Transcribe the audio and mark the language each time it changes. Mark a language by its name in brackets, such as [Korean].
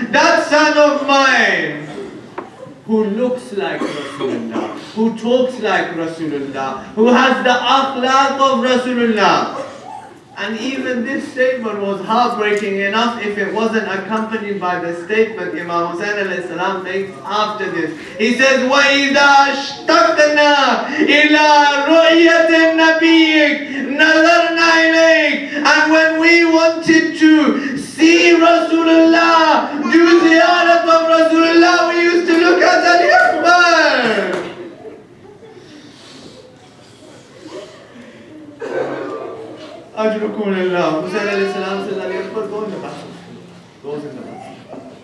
[English] That son of mine who looks like Rasulullah, who talks like Rasulullah, who has the akhlaq of Rasulullah. And even this statement was heartbreaking enough if it wasn't accompanied by the statement Imam Hussain alayhi salam makes after this. He says, [Arabic] وَإِذَا اشْتَقْنَا إِلَىٰ رُؤْيَةِ النَّبِيِّكَ نَظَرْنَا إِلَيْكَ. [English] And when we wanted to see Rasulullah, do ziyarat of Rasulullah, we used to look at Ali Akbar. Ajrukum lillah. Hussain alayhi salam says, Ali Akbar, go in the bathroom. Goes in the bathroom.